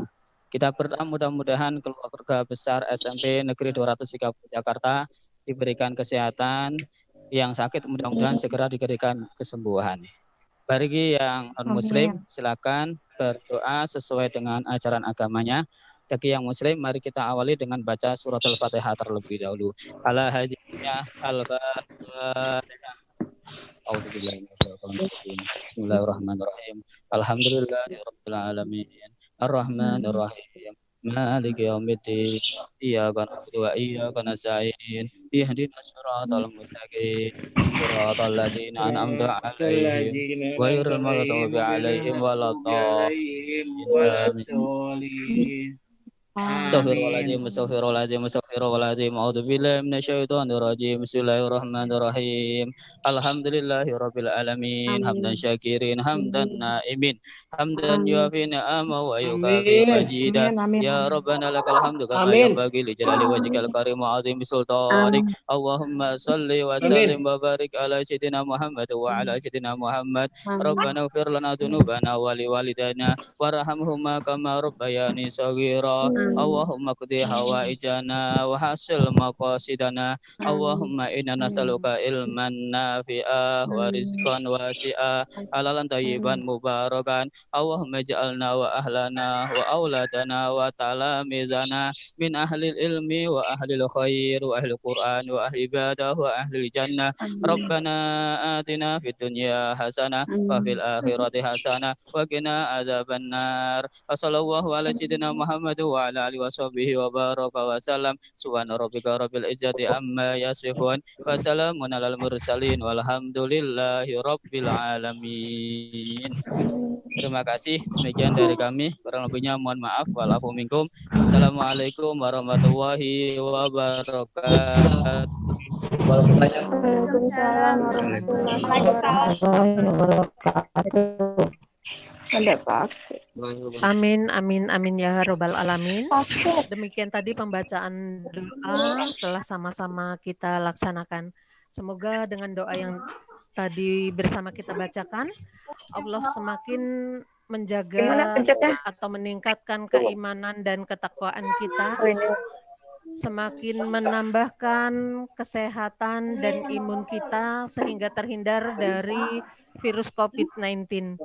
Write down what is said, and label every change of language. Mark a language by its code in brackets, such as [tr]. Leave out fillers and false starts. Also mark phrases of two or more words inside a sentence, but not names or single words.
[id] Kita berdoa mudah-mudahan keluarga besar SMP Negeri 230 Jakarta diberikan kesehatan, yang sakit mudah-mudahan segera diberikan kesembuhan. Bagi yang non-muslim silakan berdoa sesuai dengan ajaran agamanya. Bagi yang muslim mari kita awali dengan baca surat Al-Fatihah terlebih dahulu. [ar] على حاجية الفاتحة. بسم الله الرحمن الرحيم. الحمد لله رب العالمين. الرحمن الرحيم. مالك يوم الدين. إياك نعبد وإياك نستعين. اهدنا الصراط المستقيم. صراط الذين أنعمت عليهم غير المغضوب عليهم ولا الضالين. آمين. أستغفر الله العظيم. أعوذ بالله من الشيطان الرجيم. بسم الله الرحمن الرحيم. الحمد لله رب العالمين. حمدا شاكرين، حمدا ناعمين، حمدا يوافي نعمه ويكافئ مزيده. يا ربنا لك الحمد كما ينبغي لجلال وجهك الكريم وعظيم سلطانك. اللهم صل وسلم وبارك على سيدنا محمد وعلى سيدنا محمد. ربنا اغفر لنا ذنوبنا ولوالدينا وارحمهما كما ربياني صغيرا. اللهم اقض حوائجنا وحصل مقاصدنا. اللهم إنا نسألك علما نافعا ورزقا واسعا، حلالا طيبا مباركا. اللهم اجعلنا وأهلنا وأولادنا وتلامذتنا من أهل العلم وأهل الخير وأهل القرآن وأهل العبادة وأهل الجنة. ربنا آتنا في الدنيا حسنة وفي الآخرة حسنة وقنا عذاب النار. وصلى الله على سيدنا محمد وعلى آله وصحبه وبارك وسلم. سبحان ربك رب العزة عما يصفون وسلام على المرسلين والحمد لله رب العالمين. [id] Terima kasih. Demikian dari kami. Kurang lebihnya mohon maaf. [ar] والعفو منكم. السلام عليكم ورحمة الله وبركاته. وعليكم السلام ورحمة الله وبركاته. [id] Ada Pak. [ar] آمين، آمين، آمين يا رب العالمين. [id] Demikian tadi pembacaan doa telah sama-sama kita laksanakan. Semoga dengan doa yang tadi bersama kita bacakan, Allah semakin menjaga atau meningkatkan keimanan dan ketakwaan kita, semakin menambahkan kesehatan dan imun kita sehingga terhindar dari virus COVID-19.